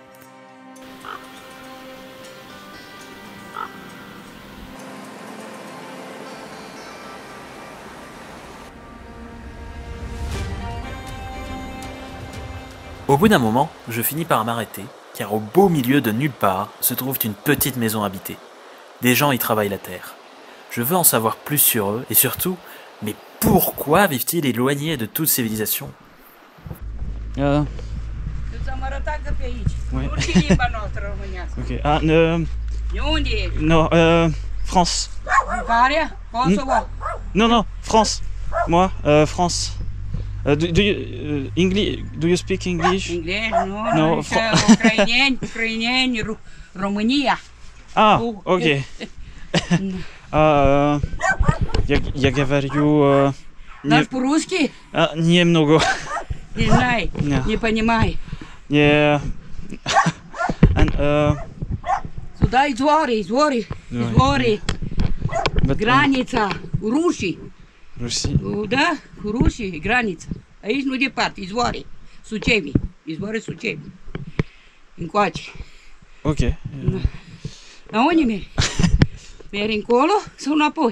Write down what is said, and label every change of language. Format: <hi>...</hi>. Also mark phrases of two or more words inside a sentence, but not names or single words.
<fr>Au bout d'un moment, je finis par m'arrêter car au beau milieu de nulle part se trouve une petite maison habitée. Des gens y travaillent la terre. Je veux en savoir plus sur eux et surtout, mais pourquoi vivent-ils éloignés de toute civilisation?</fr> <ro>atacă pe aici.</ro> <fr>Ouais.</fr> <ro>Nu știi limba noastră românească. Ok. Ah, De unde ești?</ro> <fr>non, France.</fr> <ro>Bulgaria? Kosovo?</ro> <fr>Non, non, France. Moi, France.</fr> <en>Do you English? Do you speak English?</en> <ro>Englezi? Nu,</ro> <en>No,</en> <ro>nu. Ucraineni, România. Ah, Oh,</ro> <ru>ok. Я говорю Знаешь по-русски? немного. Не знаю, Не. не понимаю. Не. Сюда извори.</ru> <ro>Granița Rușii.</ro> <ru>Руси.</ru> <ro>Da, Rușii, granița. Aici nu departe, izvoare. Sucevi. Izvoare Sucevi. Încoace. Ok. Dar unde mergi? Mergi încolo sau înapoi?</ro>